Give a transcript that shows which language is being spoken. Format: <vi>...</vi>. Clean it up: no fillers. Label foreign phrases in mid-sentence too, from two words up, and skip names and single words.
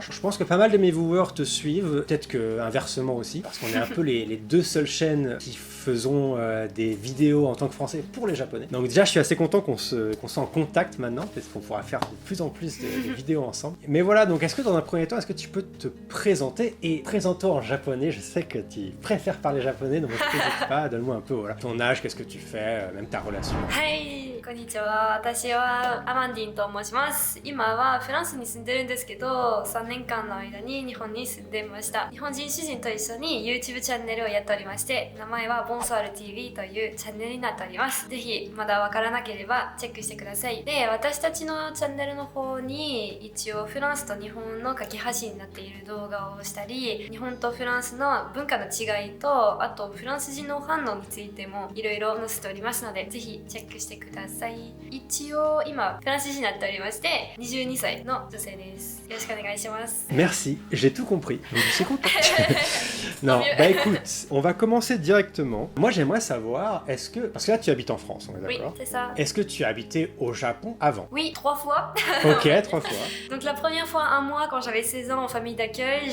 <fr>Je pense que pas mal de mes viewers te suivent, peut-être que inversement aussi, parce qu'on est un peu les deux seules chaînes qui faisons des vidéos en tant que Français pour les Japonais. Donc déjà je suis assez content qu'on soit en contact maintenant, parce qu'on pourra faire de plus en plus de vidéos ensemble. Mais voilà, donc est-ce que dans un premier temps, est-ce que tu peux te présenter, et présente-toi en japonais, je sais que tu préfères parler japonais, donc n'hésite pas, donne-moi un peu voilà, ton âge, qu'est-ce que tu fais, même ta relation.</fr> <ja>はい、こんにちは。私はアマンディンと申します。今はフランスに住んでるんですけど、3年間の間に日本に住んでました。日本人主人と一緒に YouTube チャンネルをやっておりまして、名前はボンソワル TV というチャンネルになっております。ぜひまだわからなければチェックしてください。で、私たちのチャンネルの方に一応フランスと日本の架け橋になっている動画をしたり、日本とフランスの文化の違いと、あとフランス人の反応についてもいろいろ載せておりますので、ぜひチェックしてください。一応今フランス人になっておりまして、22歳の女性です。よろしくお願いします。</ja> <fr>Merci, j'ai tout compris, donc je suis content. Non, écoute, on va commencer directement. Moi j'aimerais savoir, est-ce que, parce que là tu habites en France, on est Oui, d'accord? c'est ça. Est-ce que tu as habité au Japon avant? Oui, 3 fois. Ok, 3 fois. Donc la première fois, un mois, quand j'avais 16 ans en famille d'accueil,</fr>